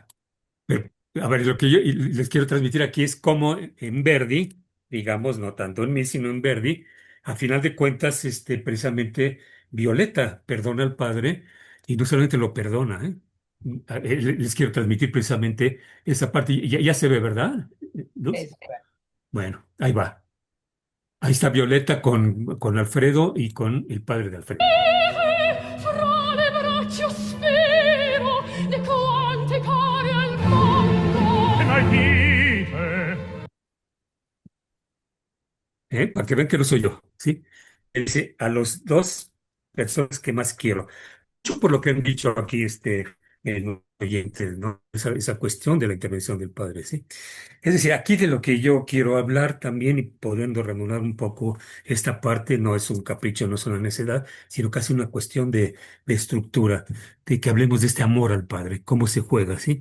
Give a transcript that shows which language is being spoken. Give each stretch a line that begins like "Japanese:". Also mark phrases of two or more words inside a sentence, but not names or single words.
Spanish: Pero, a ver, lo que yo les quiero transmitir aquí es cómo en Verdi, digamos, no tanto en mí, sino en Verdi, a final de cuentas, precisamente Violeta perdona al padre y no solamente lo perdona, ¿eh? Les quiero transmitir precisamente esa parte. Ya se ve, ¿verdad, Luz? Es- Bueno, ahí va. Ahí está Violeta con Alfredo y con el padre de Alfredo.
Italian: Fra le braccia spero di quante care al mondo. E mai dite,
Spanish: Para que vean que no soy yo, ¿sí? Él dice a los dos personas que más quiero. Yo por lo que han dicho aquí oyentes, ¿no? Esa cuestión de la intervención del padre, ¿sí? Es decir, aquí de lo que yo quiero hablar también y podiendo reanudar un poco esta parte, no es un capricho, no es una necedad, sino casi una cuestión de estructura, de que hablemos de este amor al padre, cómo se juega, ¿sí?